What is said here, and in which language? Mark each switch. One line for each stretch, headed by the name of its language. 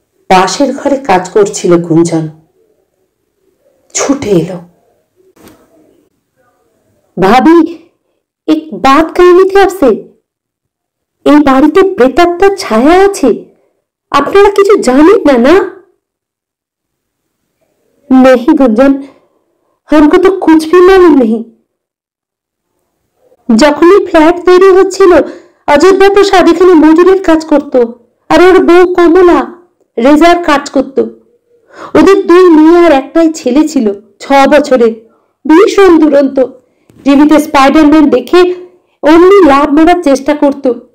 Bangla: পাশের ঘরে কাজ করছিল গুঞ্জন, ছুটে এলো। ভাবি,
Hindi: এক বাত कहनी थी आपसे।
Bangla: এই বাড়িতে প্রেতাত্মার ছায়া আছে, আপনারা কিছু জানেন না?
Hindi: না नहीं गुंजन, हमको तो कुछ भी मालूम नहीं।
Bangla: যখন এই ফ্ল্যাট তৈরি হচ্ছিল অযোধ্যা প্রসাদ এখানে মজুরের কাজ করত, আর ওর বউ কমলা রেজার কাজ করত। ওদের 2 মেয়ে আর একটাই ছেলে ছিল, 6 বছরের, ভীষণ দুরন্ত। টিভিতে স্পাইডারম্যান দেখে অমনি লাভ মারার চেষ্টা করত।